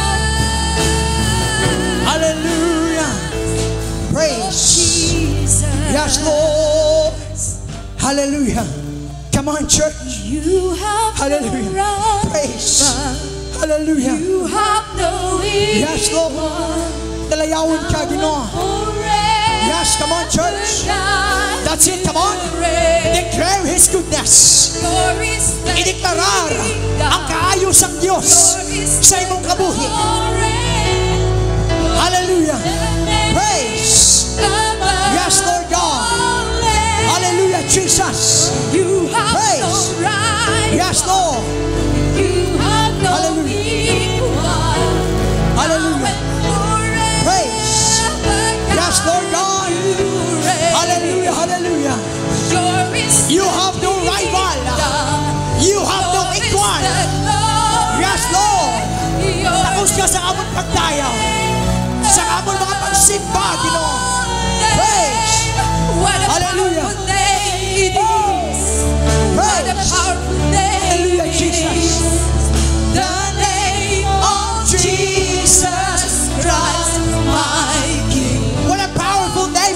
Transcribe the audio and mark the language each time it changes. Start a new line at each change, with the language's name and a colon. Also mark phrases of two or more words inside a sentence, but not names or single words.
English: Hallelujah. Praise. Yes, Lord. Hallelujah. Come on, church. You have Hallelujah. no right. Praise. Hallelujah. You have no Yes, Lord.
Hiligaynon: Dalayawin ka, Ginoo.
English: Yes, come on, church. That's it, come on. Declare His goodness.
Cebuano: Ideklarar ang kaayos ng Diyos sa imong kabuhi.
English: Hallelujah. Praise. Yes, Lord God. Hallelujah, Jesus. You have Praise. no right. Yes, Lord. You have no Hallelujah. equal. Hallelujah. Praise. Yes, Lord God. Hallelujah, hallelujah. You have no rival. You have no equal. Yes, Lord.
Hiligaynon: Tapos ka sa amon pagtayaw. Sa amon mga pagsimba, Ginoo.
English: Praise. What a Hallelujah. powerful name it is. What a Praise. powerful name Hallelujah, it Jesus. is. The name of Jesus Christ, my King. What a powerful name